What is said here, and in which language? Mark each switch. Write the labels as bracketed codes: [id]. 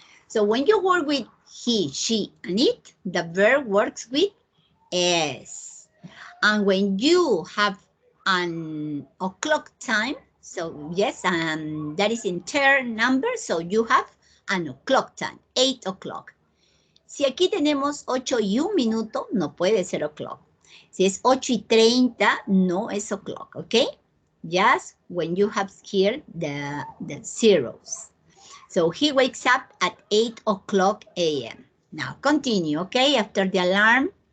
[en] So when you work with he, she, and it, the verb works with S. And when you have an o'clock time, so yes, that is in turn number, so you have an o'clock time, 8 o'clock. [es] Si aquí tenemos 8:01, no puede ser o'clock. Si es 8:30, no es o'clock, ¿ok? [en] Just when you have here the zeros. So he wakes up at 8 o'clock a.m. Now continue, okay? After the alarm.